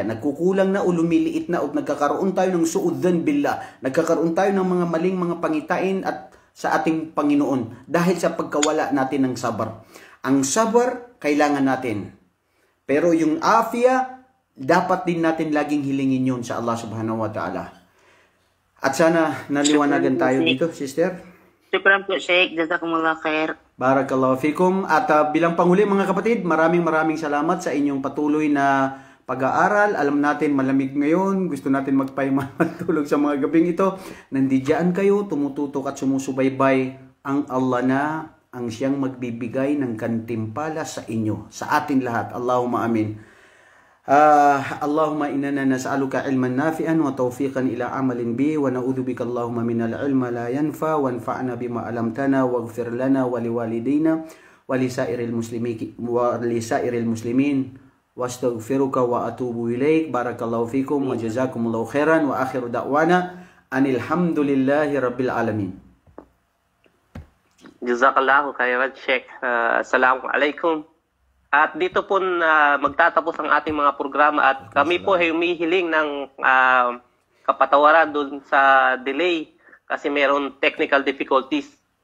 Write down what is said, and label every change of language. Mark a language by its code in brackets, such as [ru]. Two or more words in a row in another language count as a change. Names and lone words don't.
[tl] Nagkukulang na o lumiliit na o nagkakaroon tayo ng [ar] سوء الظن بالله. [tl] Nagkakaroon tayo ng mga maling mga pangitain at sa ating Panginoon dahil sa pagkawala natin ng sabar. Ang sabar, kailangan natin. Pero yung afya, dapat din natin laging hilingin yun sa Allah [ar] سبحانه وتعالى. [tl] At sana naliwanagan tayo dito, sister. Shukran po, [ar] شيخ جزاكم الله خير. بارك الله فيكم. [tl] At bilang panghuli, mga kapatid, maraming salamat sa inyong patuloy na pag-aaral. Alam natin, malamig ngayon. Gusto natin magpahinga matulog sa mga gabing ito. Nandiyan kayo, tumututok at sumusubaybay. Ang Allah na ang siyang magbibigay ng gantimpala sa inyo, sa atin lahat. [ar] اللهم آمين. اللهم إنا نسألك علما نافعا وتوفيقا إلى عمل بي ونعوذ بك اللهم من العلم لا ينفع وانفعنا بما علمتنا واغفر لنا ولوالدينا ولسائر المسلمين واستغفرك وأتوب إليك. بارك الله فيكم وجزاكم الله خيرا وآخر دعوانا أن الحمد لله رب العالمين. جزاك الله خيرا شيخ. Assalamualaikum. [tl] At dito po magtatapos ang ating mga programa at kami po ay humihiling ng kapatawaran doon sa delay kasi meron [en] technical difficulties.